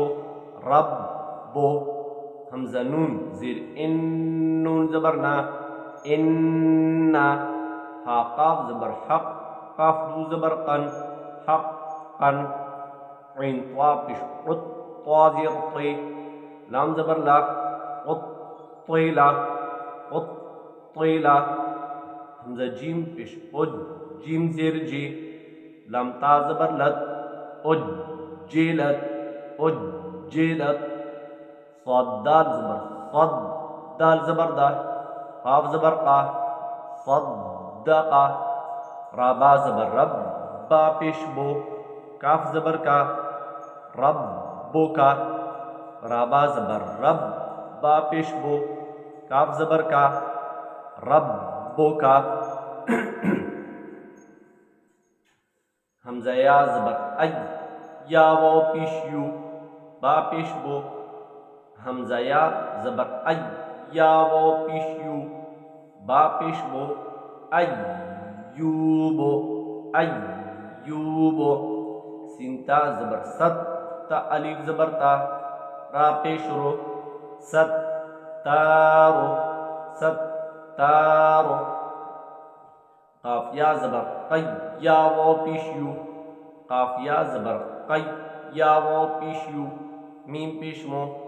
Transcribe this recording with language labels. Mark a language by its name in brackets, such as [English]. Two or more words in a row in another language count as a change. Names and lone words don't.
[Urdu] رب بو ہمزہ نون زیر ان نون زبر نا اننا ہا کاف زبر حق کاف دو زبر کن حق کن ان طوا پیش ات طوا زیر تی لام زبر لا ات تیلا ات تیلا ہمزہ جیم پیش اج جیم زیر جی لام تا زبر لت اج جلت اج جلت صاد دال زبر صد دال زبر دا قاف زبر قا صدقا را با زبر رب با پیش بو کاف زبر کا رب بو کا را با زبر رب با پیش بو کاف زبر کا رب بو کا ہمزہ یا زبر ای یا واؤ پیش یو با پیش بو ہمزہ یا زبر ای یا واؤ پیش یو با پیش بو ایوبو ایوبو سنتا زبر ست تا الف زبر تا را پیش رو ستارو ستارو کاف یا زبر کی یا واؤ پیش یو کاف یا زبر کی یا واؤ پیش یو میم پیش مو